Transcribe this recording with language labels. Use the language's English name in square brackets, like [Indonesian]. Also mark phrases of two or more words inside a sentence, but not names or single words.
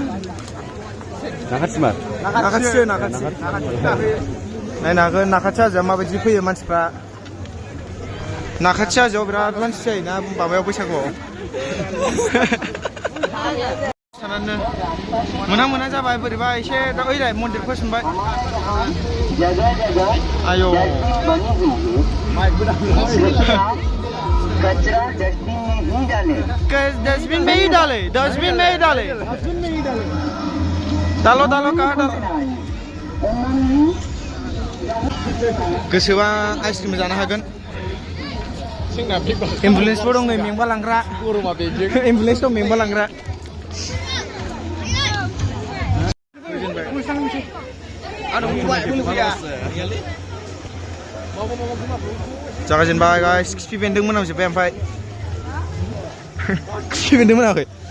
[Bodo] नाखाथिसो नायनो हागोन नाखाथि हाजोआ माबायदि फैयो मानसिफ्रा नाखाथि हाजोआव बिराद मानसि जायोना माबायाव बैसागुआव सानानो मोना जाबाय बोरैबा एसे दा ओइलाय मन्दिरखौ सोंबाय आयौ [Hindi] डस्टबिन में ही डाले डालो कहाँ डालो [Bodo] गोसोबा आइसक्रिम जानो हागोन एम्बुलेन्सबो दं नै मेंबा लांग्रा एम्बुलेन्स दं मेंबा लांग्रा जागायजेनबाय गाइस खिफि बेन्दों मोनामजोब्बाय ओमफ्राय खिफि बेन्दों मोनाखै